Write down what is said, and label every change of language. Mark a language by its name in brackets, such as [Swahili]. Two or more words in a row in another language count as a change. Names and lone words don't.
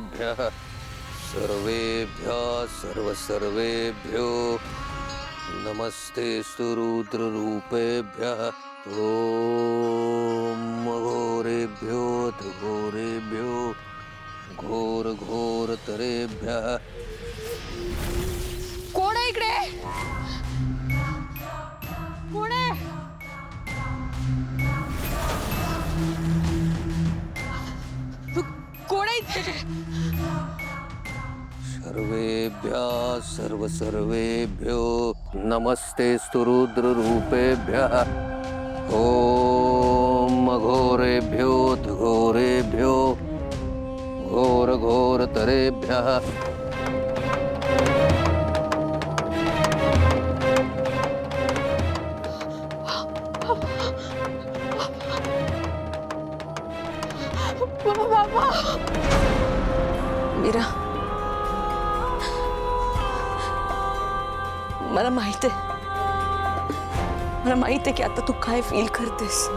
[Sanskrit] सर्वेभ्यः सर्वेभ्यः सर्वेभ्यो नमस्तेस्तु रुद्ररूपेभ्यः ॐ घोरेभ्यो घोरेभ्यो घोरतरेभ्यः. [Marathi] कोण आहे इकडे? कोण आहे? कोण आहे इथे? [Sanskrit] सर्वेभ्यो नमस्तेस्तु रुद्ररूपेभ्यः ॐ घोरेभ्यो घोरेभ्यो घोरतरेभ्यः. [Marathi] मीरा, मला माहित आहे की आता तू काय फील करतेस.